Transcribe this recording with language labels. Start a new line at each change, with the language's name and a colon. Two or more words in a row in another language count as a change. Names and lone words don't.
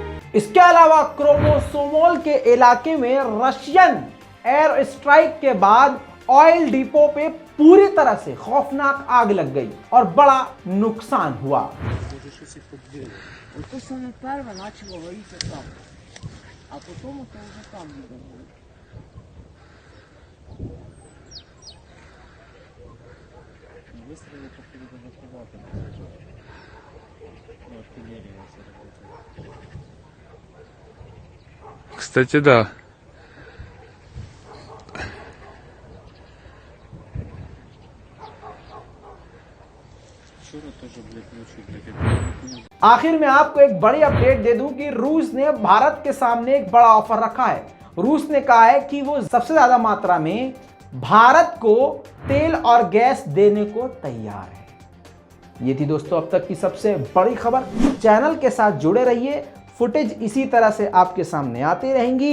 Hindi: इसके अलावा क्रोमोसोमोल के इलाके में रशियन एयर स्ट्राइक के बाद ऑयल डिपो पे पूरी तरह से खौफनाक आग लग गई और बड़ा नुकसान हुआ।
Russian: Вот то самое первое начало гореть там, а потом это уже там было. Выстрелы по поводу эвакуатора. Ну, артиллерия у нас работает. Кстати, да. Вчера тоже, блядь, ночью, блядь,
Hindi: आखिर में आपको एक बड़ी अपडेट दे दूं कि रूस ने भारत के सामने एक बड़ा ऑफर रखा है। रूस ने कहा है कि वो सबसे ज्यादा मात्रा में भारत को तेल और गैस देने को तैयार है। ये थी दोस्तों अब तक की सबसे बड़ी खबर। चैनल के साथ जुड़े रहिए, फुटेज इसी तरह से आपके सामने आती रहेंगी।